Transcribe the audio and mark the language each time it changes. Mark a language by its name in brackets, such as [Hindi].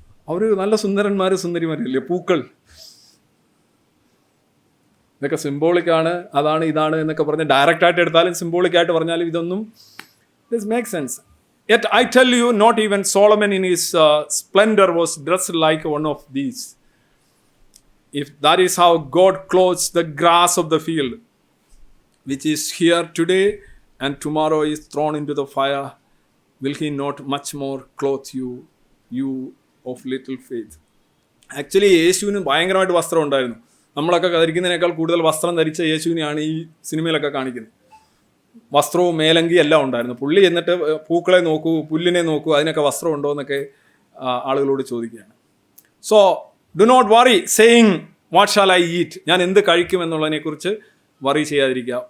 [Malayalam] അവർ നല്ല സുന്ദരന്മാരും സുന്ദരിമാരില്ലേ, പൂക്കൾ. ഇതൊക്കെ സിംബോളിക്കാണ്, അതാണ് ഇതാണ് എന്നൊക്കെ പറഞ്ഞ് ഡയറക്റ്റായിട്ട് എടുത്താലും സിംബോളിക്കായിട്ട് പറഞ്ഞാലും ഇതൊന്നും [English] This make sense. Yet I tell you, not even Solomon in his splendor was dressed like one of these. If that is how God clothes the grass of the field, which is here today and tomorrow is thrown into the fire, will he not much more clothe you, you of little faith? [Malayalam] Actually യേശുവിന് ഭയങ്കരമായിട്ട് വസ്ത്രം ഉണ്ടായിരുന്നു. നമ്മളൊക്കെ ധരിക്കുന്നതിനേക്കാൾ കൂടുതൽ വസ്ത്രം ധരിച്ച യേശുവിനെയാണ് ഈ സിനിമയിലൊക്കെ കാണിക്കുന്നത്. വസ്ത്രവും മേലങ്കി എല്ലാം ഉണ്ടായിരുന്നു. പുള്ളി എന്നിട്ട് പൂക്കളെ നോക്കൂ, പുല്ലിനെ നോക്കൂ, അതിനൊക്കെ വസ്ത്രം ഉണ്ടോ എന്നൊക്കെ ആളുകളോട് ചോദിക്കുകയാണ്. [English] so do not worry saying what shall I eat, [Malayalam] ഞാൻ എന്ത് കഴിക്കും എന്നുള്ളതിനെക്കുറിച്ച് വറി ചെയ്യാതിരിക്കുക.